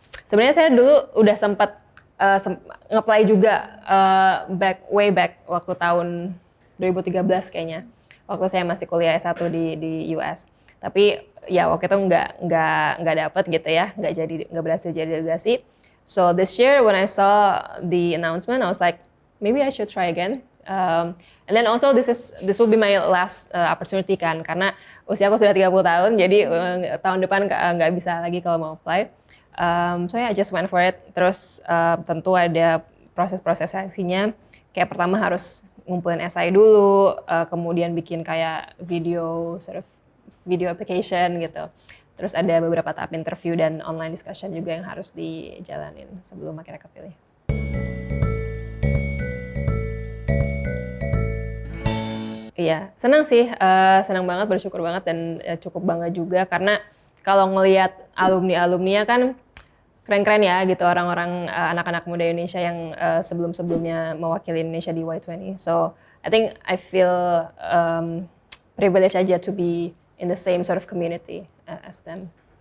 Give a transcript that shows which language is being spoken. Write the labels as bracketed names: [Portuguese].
[Indonesian] Sebenarnya saya dulu udah sempat nge-apply juga [English] way back [Indonesian] waktu tahun 2013 kayaknya, waktu saya masih kuliah S1 di US. Tapi ya waktu itu nggak dapet gitu ya, nggak berhasil jadi delegasi. [English] So this year when I saw the announcement, I was like maybe I should try again. And then also this will be my last opportunity [Indonesian] kan, karena usia aku sudah 30 tahun, jadi tahun depan nggak bisa lagi kalau mau apply. [English] So yeah, I just went for it. [Indonesian] Terus tentu ada proses-proses seleksinya. Kayak pertama harus ngumpulin essay dulu, kemudian bikin kayak video application gitu. Terus ada beberapa tahap interview dan online discussion juga yang harus dijalanin sebelum akhirnya kepilih. Iya, senang sih, senang banget, bersyukur banget dan cukup bangga juga karena kalau ngelihat alumni-alumninya kan keren-keren ya gitu orang-orang anak-anak muda Indonesia yang sebelum-sebelumnya mewakili Indonesia di Y20. [English] So I think I feel privileged aja to be in the same sort of community as them.